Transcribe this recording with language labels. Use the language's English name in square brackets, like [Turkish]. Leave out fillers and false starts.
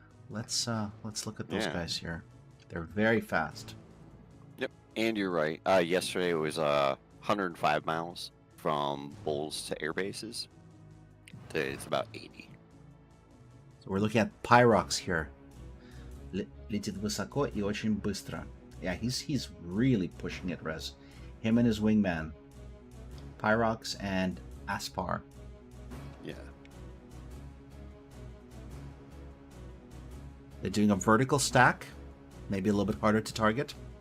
[English] Let's look at those guys here. They're very fast. Yep, and you're right. Yesterday it was 105 miles from Bowles to air bases. Today it's about 80. So we're looking at Pyrox here. [Russian] Летит высоко и очень быстро. [English] Yeah, he's really pushing it, Rez. Him and his wingman. Pyrox and Aspar. Yeah. They're doing a vertical stack. Maybe a little bit harder to target.